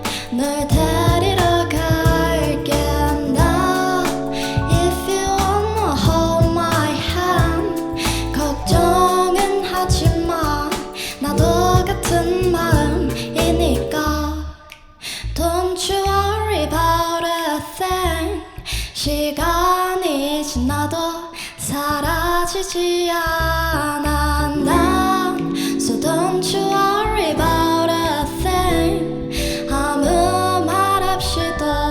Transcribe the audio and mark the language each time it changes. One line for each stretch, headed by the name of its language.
Korean: 널 데리러 갈게 나.
English: If you wanna hold my hand
Korean: 걱정은 하지 마. 나도 같은 마음이니까.
English: Don't you worry about a thing.
Korean: 시간이 지나도 사라지지 않아 난.
English: So don't you worry about a thing.
Korean: 아무 말 없이도